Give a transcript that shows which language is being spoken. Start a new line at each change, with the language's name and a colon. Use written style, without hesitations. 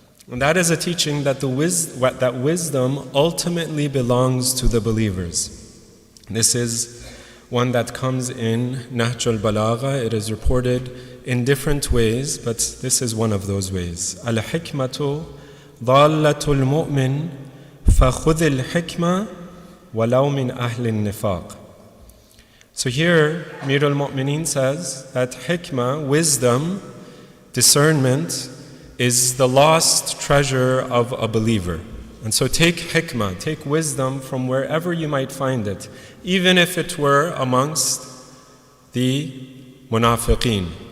English: And that is a teaching that that wisdom ultimately belongs to the believers. This is one that comes in Nahj al-Balagha. It is reported in different ways, but this is one of those ways.
Arabic: Al-hikmatu dhallatul mu'min فَخُذِ الْحِكْمَةِ وَلَوْ مِنْ أَهْلِ النِّفَاقِ.
English: So here, Amir al-Mu'mineen says that hikmah, wisdom, discernment, is the lost treasure of a believer. And so take hikmah, take wisdom from wherever you might find it, even if it were amongst the munafiqeen,